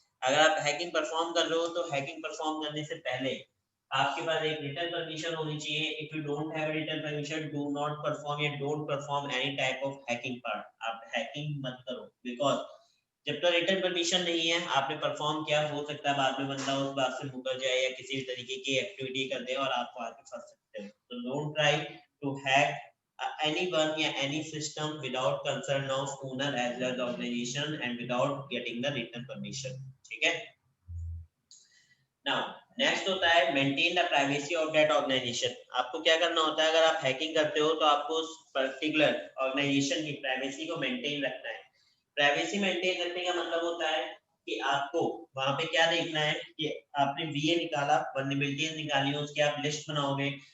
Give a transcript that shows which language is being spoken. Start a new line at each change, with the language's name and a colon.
Hindi: अगर आप hacking perform कर रहे हो तो हैकिंग परफॉर्म करने से पहले आपके पास एक रिटन परमिशन होनी चाहिए.
English: If you don't have written permission, do not perform या don't perform any type of hacking part.
Hindi: आप हैकिंग मत करो, बिकॉज जब तक रिटर्न परमिशन नहीं है, आपने परफॉर्म किया, हो सकता है बाद में बंदा उस बात से मुकर जाए या किसी भी तरीके की एक्टिविटी कर दे और आपको आके फंस सकते हो.
English: तो don't try to hack anyone या any system without consent of owner as well as organization and without getting the written permission.
Hindi: ठीक है.
English: Now next
Hindi: होता है
English: Maintain the privacy of that organisation.
Hindi: आपको क्या करना होता है, अगर आप हैकिंग करते हो तो आपको उस पर्टिकुलर ऑर्गेनाइजेशन की प्राइवेसी को मेंटेन रखना है. प्राइवेसी मेंटेन रखने का मतलब होता है कि आपको वहां पे क्या देखना है कि आपने VA निकाला, वल्नरेबिलिटीज निकाली, उसकी आप लिस्ट बनाओगे.